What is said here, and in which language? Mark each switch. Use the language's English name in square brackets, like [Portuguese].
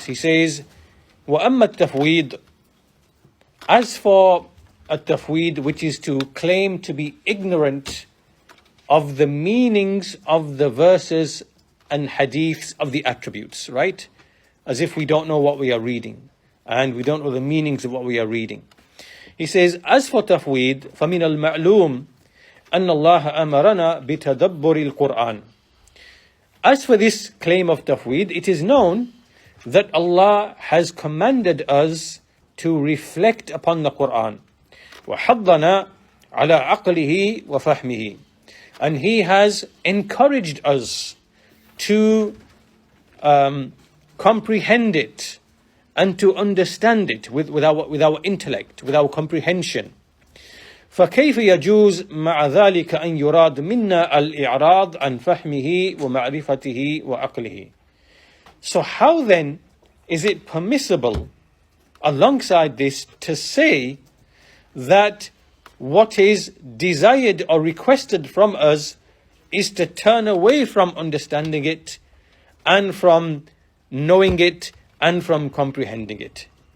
[English] He says, [Arabic] وَأَمَّا التَّفْوِيض, [English] as for a tafweed, which is to claim to be ignorant of the meanings of the verses and hadiths of the attributes, right? As if we don't know what we are reading, and we don't know the meanings of what we are reading. He says, as for tafweed, [Arabic] فَمِنَ الْمَعْلُومِ أَنَّ اللَّهَ أَمَرَنَا بِتَدَبُّرِ الْقُرْآنِ. [English] As for this claim of tafweed, it is known that Allah has commanded us to reflect upon the Quran. [Arabic] وَحَضَّنَا عَلَىٰ عَقْلِهِ وَفَهْمِهِ. [English] And He has encouraged us to comprehend it and to understand it with our intellect, with our comprehension. [Arabic] فكيف يجوز مع ذلك أن يراد منا الإعراض عن فهمه ومعرفته وعقله. [English] So how then is it permissible alongside this to say that what is desired or requested from us is to turn away from understanding it and from knowing it and from comprehending it?